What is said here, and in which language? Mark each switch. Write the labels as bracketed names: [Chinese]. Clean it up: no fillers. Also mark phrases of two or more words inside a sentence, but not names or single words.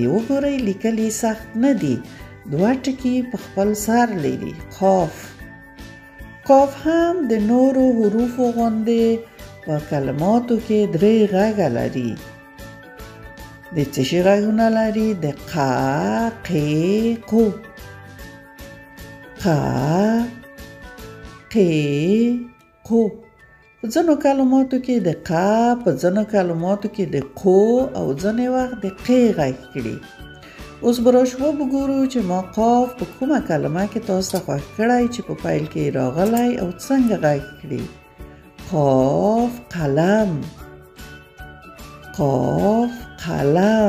[Pashto] وګورئ لیکل یې سخت نه دي، دوه ټکي په خپل سر لري. قاف. قاف هم د نورو حروفو غوندې په کلماتو کې درې غږه لري. د څه شي غږونه لري؟ د ق، ق، قو. ق، ق، قو. په ځینو کلماتو کې د ق، په ځینو کلماتو کې د قو او ځینې وخت د ق غږ کړي. اوس به راشو وګورو چې ما قاف په کومه کلمه کې تاسو ته خوښ کړی چې په پیل کې راغلی او څنګه غږ کړي. قاف قلم. قاف قلم.